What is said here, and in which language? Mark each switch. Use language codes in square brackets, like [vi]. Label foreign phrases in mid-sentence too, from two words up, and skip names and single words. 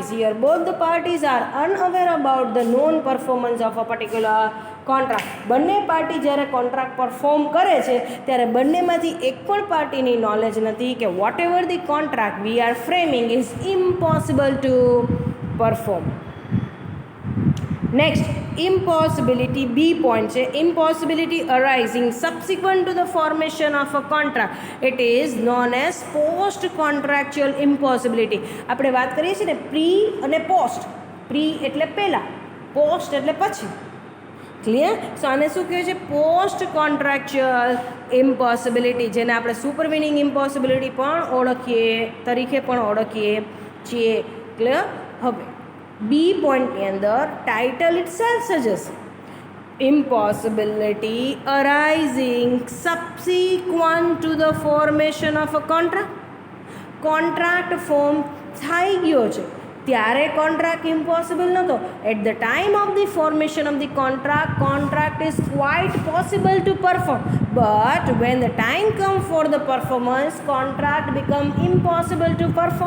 [en] Here both the parties are unaware about the non performance of a particular contract. [gu] બંને પાર્ટી જ્યારે કોન્ટ્રાક્ટ પરફોર્મ કરે છે ત્યારે બંનેમાંથી એક પણ પાર્ટીની નોલેજ નથી કે [en] whatever the contract we are framing is impossible to perform. નેક્સ્ટ impossibility, B point છે impossibility arising subsequent to the formation of a contract. It is known as post contractual impossibility. [gu] આપણે વાત કરીએ છીએ ને પ્રી અને પોસ્ટ. પ્રી એટલે પહેલાં, પોસ્ટ એટલે પછી. ક્લિયર? સો આને શું કહે છે? [en] post contractual impossibility, [gu] જેને આપણે [en] supervening impossibility [gu] પણ તરીકે પણ ઓળખીએ છીએ. [en] ક્લિયર? [gu] હવે બી પોઈન્ટની અંદર [en] title itself suggest impossibility arising subsequent to the formation of a contract. contract form [gu] થઈ ગયો છે ત્યારે [en] contract impossible [gu] નહોતો. [en] At the time of the formation of the contract is quite possible to perform, but when the time come for the performance contract become impossible to perform.